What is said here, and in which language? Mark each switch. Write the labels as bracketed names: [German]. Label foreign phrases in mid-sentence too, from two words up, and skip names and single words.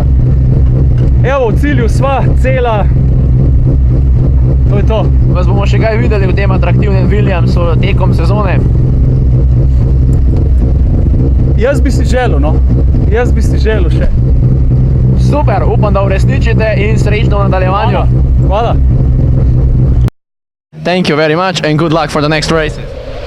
[Slovenian] Evo, v cilju sva, cela, to je to. Vas bomo še kaj videli v tem atraktivnem Williamsu tekom sezone? Jaz bi si želel, no. Jaz bi si želel še. Super, upam, da uresničite in srečno v nadaljevanju. Hvala. [English] Thank you very much and good luck for the next races.